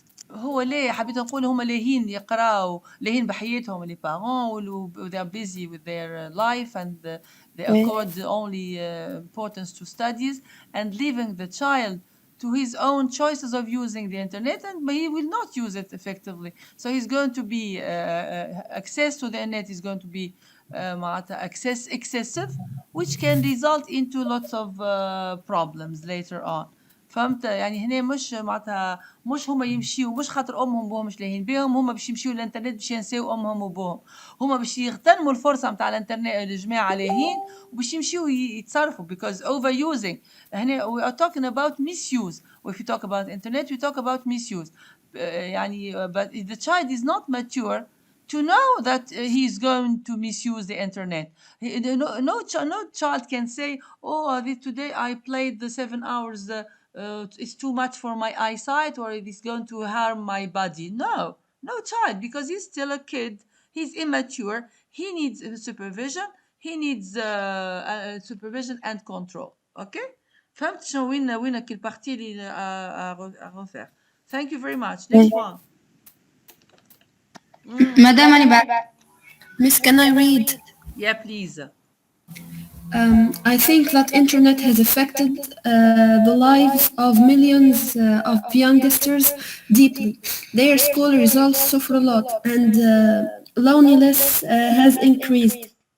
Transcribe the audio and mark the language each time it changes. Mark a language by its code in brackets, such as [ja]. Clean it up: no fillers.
[ar] هو ليه حبيت نقول هم لاهين يقراوا لاهين بحياتهم [fr] les parents [en] they are busy with their life and they accord only importance to studies and leaving the child to his own choices of using the internet and he will not use it effectively. So he's going to be access to the internet is going to be access excessive which can result into lots of problems later on. [ar] فهمت يعني هنا مش معناتها مش هما يمشيو مش خاطر امهم وبوهم مش لاهين بهم هما باش يمشيو للانترنت باش ينساو امهم وبوهم هما باش يغتنموا الفرصه نتاع الانترنت الجماعه لاهين وباش يمشيو يتصرفوا [en] because overusing [ar] هنا [en] we are talking about misuse [ar] if you talk about internet we talk about misuse يعني [en] but the child is not mature to know that he is going to misuse the internet. No child can say, "Oh, today I played the 7 hours. It's too much for my eyesight, or it is going to harm my body." No child, because he's still a kid. He's immature. He needs supervision. He needs supervision and control. Okay? [ar] فهمت شنو وين كل partie اللي [fr] à refaire. [en] Thank you very much. Next one. Madam, [ar] أنا [en] back. Miss, can I read? Yeah, please. I think that internet has affected the lives of millions of youngsters deeply. Their school results suffer a lot, and loneliness has increased.